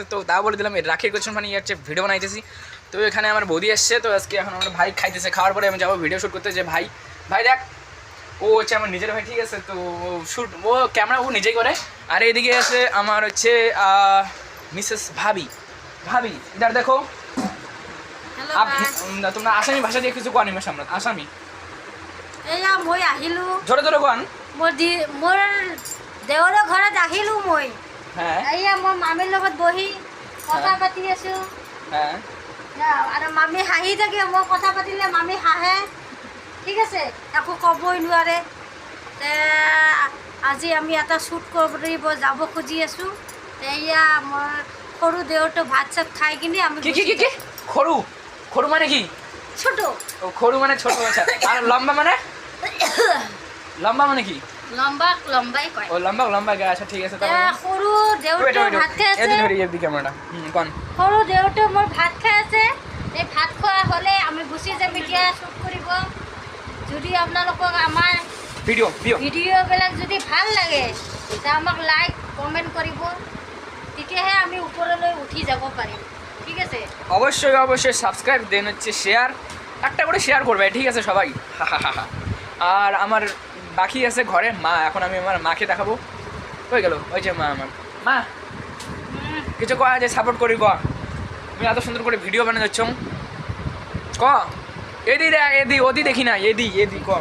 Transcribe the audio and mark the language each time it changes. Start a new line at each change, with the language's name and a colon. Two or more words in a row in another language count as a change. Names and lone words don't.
Bangla: তো তাও বলে দিলাম এই রাখির চশমা নিয়ে হচ্ছে ভিডিও বানাইতেছি। তো এখানে আমার বৌদি আসছে, তো আজকে এখন আমার ভাই খাইতেছে, খাওয়ার পরে আমি যাবো ভিডিও শ্যুট করতে। যে ভাই ভাই দেখ, ও হচ্ছে আমার নিজের ভাই, ঠিক আছে। তো শ্যুট ও ক্যামেরা ও নিজেই করে। আর এইদিকে আছে আমার হচ্ছে মিসেস ভাবি। ভাবি
Hindi: इधर देखो,
Bangla: তোমরা আসামি ভাষা দিয়ে কিছু কোয়া নিমেষ, আমরা আসামি
Assamese: এয়া মই আহিলো
Bangla: জোরে জোরে কোয়ান।
Assamese: মোৰ দেওৰৰ ঘৰত আহিলো মই।
Bangla: হ্যাঁ
Assamese: এয়া মই মামীৰ লগত বহি কথা পাতি আছো।
Bangla: হ্যাঁ
Assamese: আৰু মামী হাঁহি থাকে, মই কথা পাতিলে মামী হাঁহে, ঠিক আছে, একো ক'বই নোৱাৰে। আজি আমি এটা শ্বুট কৰিব যাব খুজি আছো। এয়া মই সৰু দেওৰটো ভাত চাত খাই কিনে আমি
Bangla: কি কি কি কি খরু খরু মানে কি? ছোট। ও খরু মানে ছোট, আচ্ছা। আর লম্বা মানে? লম্বা মানে কি? লম্বা লম্বাই কয়। ও লম্বা লম্বা গা, আচ্ছা ঠিক আছে।
Assamese: সৰু দেওৰটো ভাত খাই আছে।
Bangla: এই ক্যামেরাটা কোন
Assamese: সৰু দেওৰটো মোৰ ভাত খাই আছে। এই ভাত খোৱা হ'লে আমি গুচি যাম এতিয়া শ্বুট কৰিব। যদি আপোনালোকক আমাৰ ভিডিঅ'বিলাক যদি ভাল লাগে তেতিয়া আমাক লাইক কমেণ্ট কৰিব, তেতিয়াহে আমি ওপৰলৈ উঠি যাব পাৰিম, ঠিক আছে।
Bangla: অবশ্যই অবশ্যই সাবস্ক্রাইব দেন, হচ্ছে শেয়ার, একটা করে শেয়ার করবে, ঠিক আছে সবাই। আর আমার বাকি আছে ঘরে মা, এখন আমি আমার মাকে দেখাবো। হয়ে গেল, ওই যে মা, আমার মা কিছু কয়া যে সাপোর্ট করি ক, তুমি এত সুন্দর করে ভিডিও বানিয়ে যাচ্ছ ক, এদি দেখ এদি ওদি দেখি না, এদি এদি ক